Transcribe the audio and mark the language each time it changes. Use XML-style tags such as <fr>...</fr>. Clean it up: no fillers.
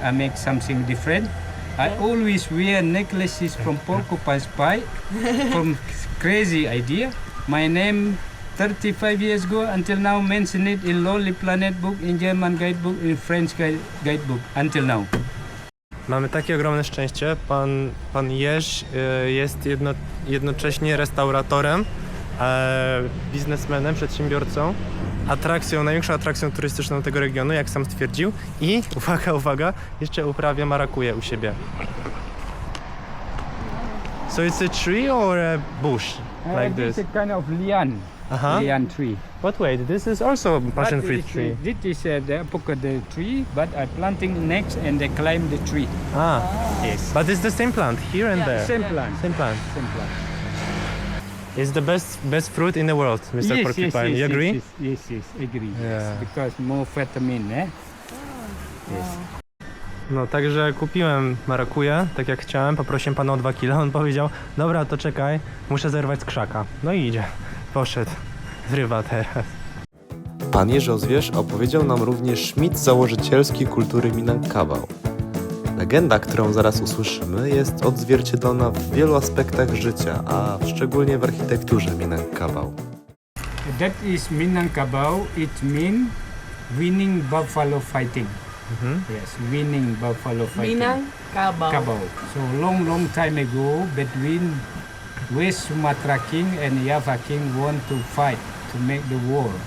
<en>I make something different. I always wear necklaces from porcupine spine, from crazy idea. My name 35 years ago until now mentioned it in Lonely Planet book, in German guidebook, in French guidebook until now.</en> <pl>Mamy takie ogromne szczęście. Pan Jeż jest jednocześnie restauratorem biznesmenem, przedsiębiorcą, największą atrakcją turystyczną tego regionu, jak sam stwierdził, i uwaga, jeszcze uprawia marakuję u siebie.</pl> <en>So it's a tree or a bush like This this? is a kind of lian, Uh-huh. lian tree. But wait, this is also a passion But fruit tree. This is the avocado tree, but I'm planting next and they climb the tree. Ah, Yes. but it's the same plant here and there. Same plant. Same plant. Same plant. It's the best fruit in the world, Mr. Porcupine. You agree? Yes, agree. Yeah. Yes, because more vitamin, eh? Yes.</en> <pl>No, także kupiłem marakuję, tak jak chciałem, poprosiłem pana o 2 kilo, on powiedział, dobra, to czekaj, muszę zerwać z krzaka. No i idzie, poszedł, zrywa teraz. Pan Jerzy Ozwierz opowiedział nam również mit założycielski kultury Minangkabau. Legenda, którą zaraz usłyszymy, jest odzwierciedlona w wielu aspektach życia, a szczególnie w architekturze Minangkabau.</pl> <en>That is Minangkabau. It means winning buffalo fighting. Yes, winning buffalo fighting. Minangkabau. Kabau. So long time ago, between West Sumatra King and Java King want to fight to make the war.</en>